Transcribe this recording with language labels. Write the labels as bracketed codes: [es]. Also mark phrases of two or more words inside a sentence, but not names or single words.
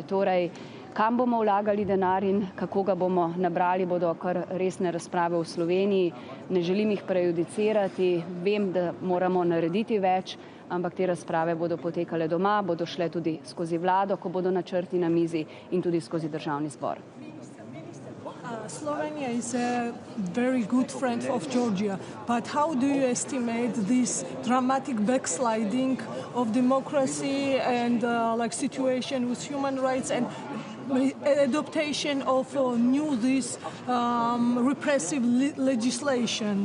[sl] Torej, kam bomo vlagali denar in kako ga bomo nabrali, bodo kar resne razprave v Sloveniji. Ne želim jih prejudicirati, vem, da moramo narediti več, ampak te razprave bodo potekale doma, bodo šle tudi skozi vlado, ko bodo načrti na mizi, in tudi skozi državni zbor. [en] Slovenia is a very good friend of Georgia, but how do you estimate this dramatic backsliding of democracy and situation with human rights and adaptation of new repressive legislation?